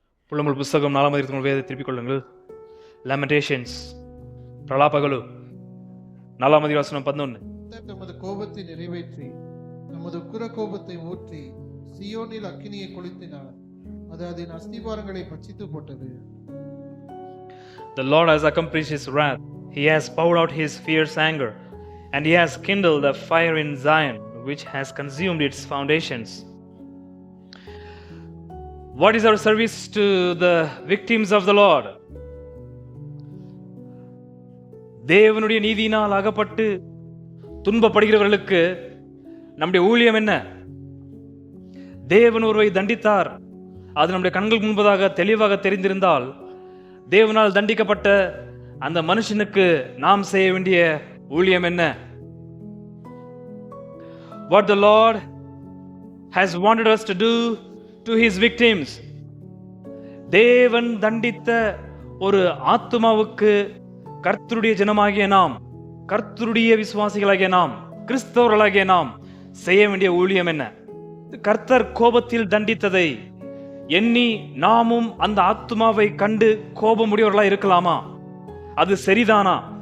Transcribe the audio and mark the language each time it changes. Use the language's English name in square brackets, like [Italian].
[Tamil] புலம்பல் புஸ்தகம் 4ஆம் அதிகாரத்தின் வேதத்தை திருப்பிக் கொள்ளுங்கள். லெமெண்டேஷன்ஸ், பிரலாபகலு 4ஆம் அதிகாரம் 11. நமது கோபத்தை நிறைவேற்றி நமது உக்கிர கோபத்தை ஊற்றி சியோனில் அக்கினியை கொளுத்தினார். அது அதன் அஸ்திபாரங்களை பட்சித்து போட்டது. [English] The Lord has accomplished his wrath. He has poured out his fierce anger, and he has kindled a fire in Zion, which has consumed its foundations. What is our service to the victims of the Lord? [Tamil] தேவனுடைய நீதியினால் அகப்பட்டு துன்பப்படுகிறவர்களுக்கு நம்முடைய ஊழியம் என்ன? தேவன் ஒருவரை தண்டித்தார், அது நம்முடைய கண்களுக்கு முன்பதாக தெளிவாக தெரிந்திருந்தால் தேவனால் தண்டிக்கப்பட்ட அந்த மனுஷனுக்கு நாம் செய்ய வேண்டிய ஊழியம் என்ன? [English] What the Lord has wanted us to do to his victims. [Tamil] தேவன் தண்டித்த ஒரு ஆத்துமாவுக்கு கர்த்தருடைய ஜனமாகிய நாம், கர்த்தருடைய விசுவாசிகளாகிய நாம், கிறிஸ்தவர்களாகிய நாம் செய்ய வேண்டிய ஊழியம் என்ன? கர்த்தர் கோபத்தில் தண்டித்ததை எண்ணி நாமும் அந்த ஆத்துமாவை கண்டு கோபமுடையவர்களா இருக்கலாமா? அது சரிதானா?